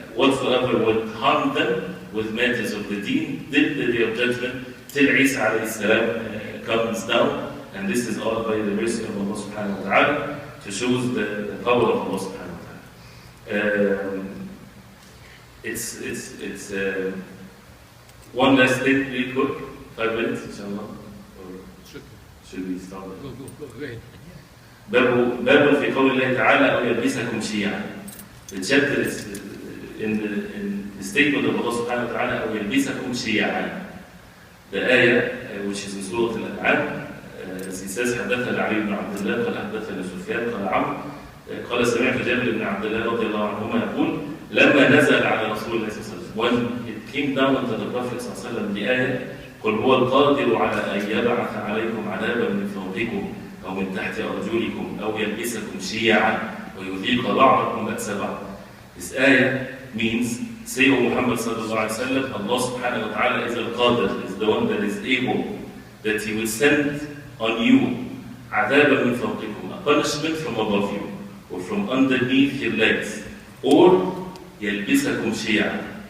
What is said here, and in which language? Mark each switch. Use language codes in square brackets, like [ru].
[en] whatsoever would harm them with matters of the deen, till the day of judgment, till Isa alayhi salam comes down, and this is all by the mercy of Allah subhanahu wa ta'ala, to show the power of Allah subhanahu wa ta'ala. It's one last thing, real quick, 5 minutes, inshallah. Or should we start? Go ahead. [ar] باب في قول الله تعالى أو يلبسكم شيعا. [en] The chapter is in the statement of Allah subhanahu wa ta'ala [ar] أو يلبسكم شيعا. [en] The ayah which is in Surah Al-An'am, as he says [ar] حدثنا علي بن عبد الله قال حدثنا سفيان قال عمرو قال سمعت جابر بن عبد الله رضي الله عنهما يقول لما نزل على رسول الله صلى الله عليه وسلم, [en] when it came down unto the Prophet [ar] صلى الله عليه وسلم [en] the ayah [ar] قل هو القادر على أن يبعث عليكم عذابا من فوقكم أو من تحت أرجلكم أو يلبسكم شيعا ويذيق بعضكم بأس بعض. [en] This ayah means, say, O Muhammad sallallahu alayhi wa sallam, Allah subhanahu wa ta'ala is al-Qadir, is the one that is able, that He will send on you [ar] عذابا من فوقكم, [en] a punishment from above you, or from underneath your legs, or [ar] يلبسكم شيعا.